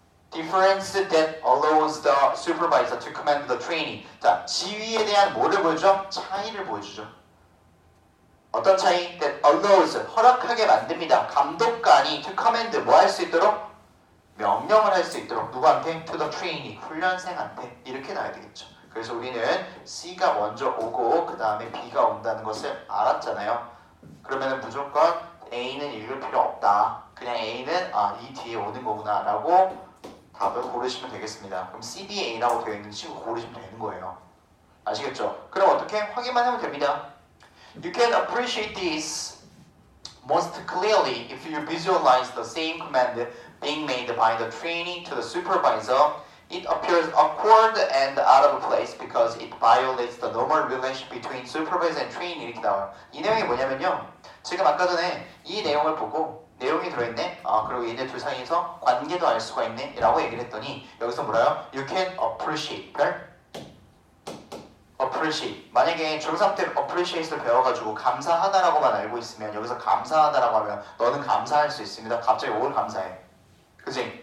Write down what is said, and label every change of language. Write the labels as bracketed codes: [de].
[en] Difference that allows the supervisor to command the trainee. [ko] 자, 지위에 대한 뭐를 보여줘? 차이를 보여주죠. 어떤 차이? [en] That allows [ko] 허락하게 만듭니다. 감독관이 [en] to command [ko] 뭐 할 수 있도록? 명령을 할 수 있도록 누구한테? [en] To the trainee [ko] 훈련생한테 이렇게 나와야 되겠죠. 그래서 우리는 C가 먼저 오고 그 다음에 B가 온다는 것을 알았잖아요. 그러면은 무조건 A는 읽을 필요 없다. 그냥 A는 이 뒤에 오는 거구나 라고 답을 고르시면 되겠습니다. 그럼 CDA라고 되어 있는 친구 고르시면 되는 거예요. 아시겠죠? 그럼 어떻게? 확인만 하면 됩니다. [en] You can appreciate this most clearly if you visualize the same command being made by the trainee to the supervisor. It appears awkward and out of place because it violates the normal relationship between supervisor and trainee. [ko] 이렇게 나와요. 이 내용이 뭐냐면요. 지금 아까 전에 이 내용을 보고 내용이 들어있네. 그리고 얘네 둘 사이에서 관계도 알 수가 있네. 라고 얘기를 했더니 여기서 뭐라요? [en] You can appreciate. appreciate. [ko] 만약에 중3 때 appreciate를 배워가지고 감사하다라고만 알고 있으면 여기서 감사하다라고 하면 너는 감사할 수 있습니다. 갑자기 뭘 감사해? 그치?